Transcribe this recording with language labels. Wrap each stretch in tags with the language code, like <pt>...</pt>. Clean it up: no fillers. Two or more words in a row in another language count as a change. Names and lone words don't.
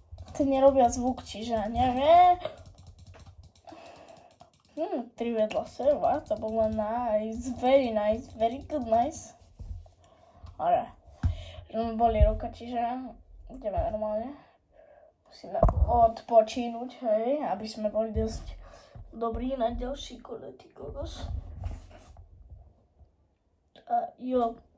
<sk>nerobia zvuk, čiže neviem. 3 vedľa seba, to bolo</sk> <en>nice, very good, nice.</en> <sk>Ale, že mi boli ruka, čiže ideme normálne. Musíme odpočínuť, hej, aby sme boli dosť dobrí na ďalší kole, ty kokos. A jo.</sk>